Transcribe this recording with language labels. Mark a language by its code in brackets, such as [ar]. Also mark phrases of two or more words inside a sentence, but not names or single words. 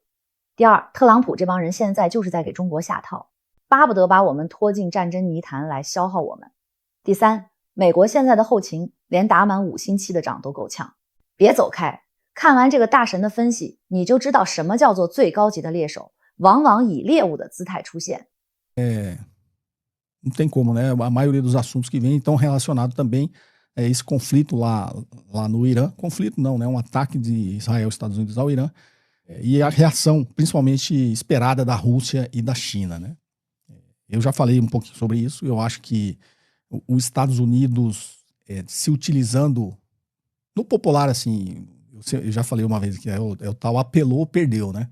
[zh] 第二，特朗普这帮人现在就是在给中国下套，巴不得把我们拖进战争泥潭来消耗我们。第三，美国现在的后勤连打满5星期的仗都够呛。别走开，看完这个大神的分析，你就知道什么叫做最高级的猎手，往往以猎物的姿态出现。 [pt] Não tem como, né? A maioria dos assuntos que vem estão relacionados também a esse conflito lá no Irã. Conflito não, né? Um ataque de Israel e Estados Unidos ao Irã. E a reação, principalmente esperada da Rússia e da China, né? Eu já falei um pouquinho sobre isso. Eu acho que os Estados Unidos se utilizando, no popular, assim, eu já falei uma vez que é o tal apelou, perdeu, né?